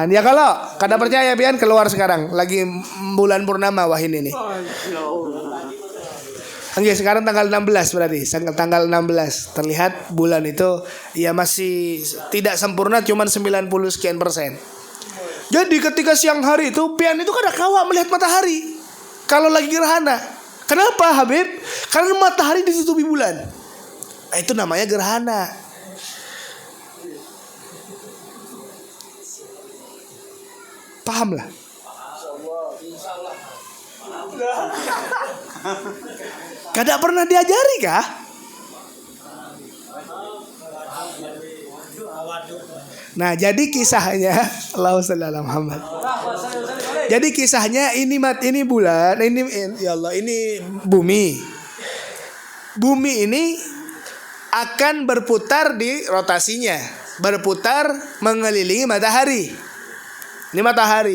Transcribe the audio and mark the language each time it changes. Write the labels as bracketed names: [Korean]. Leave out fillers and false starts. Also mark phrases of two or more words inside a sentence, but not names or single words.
[Banjar] Ya kalau kada percaya Pian keluar sekarang lagi bulan purnama wah ini nih. [Indonesian] Oke, sekarang tanggal 16 berarti. Tanggal 16 terlihat bulan itu ya masih tidak sempurna, cuman 90 sekian persen. [Banjar] Jadi ketika siang hari itu Pian itu kada kawa melihat matahari kalau lagi gerhana. [Indonesian] Kenapa Habib? Karena matahari ditutupi bulan. Nah, itu namanya gerhana. [Banjar] Paham lah. Kada pernah diajari kah? [Indonesian] Nah, jadi kisahnya [Arabic] Allahu shalli ala Muhammad. [Indonesian] Jadi kisahnya ini bulan, ini ya Allah, ini bumi. Bumi ini akan berputar di rotasinya, berputar mengelilingi matahari. Ini matahari.